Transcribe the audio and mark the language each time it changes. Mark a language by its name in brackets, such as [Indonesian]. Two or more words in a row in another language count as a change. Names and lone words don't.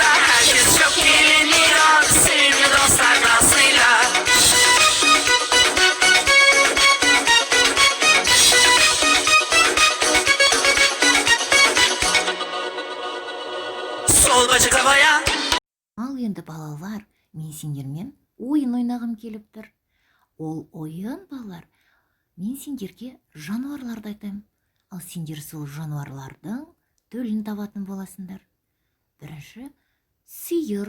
[Turkish] Herkes çok eğleniyor sevimli dostlar dansıyla. Sol bacak havaya. [Kazakh] Ал енді балалар, мен сендермен ойын ойнағым келіп тұр. Ол ойын балалар, мен сендерге жануарларды айтайын. Ал сендер сол жануарлардың төлін табатын боласыңдар. Бірінші сиыр.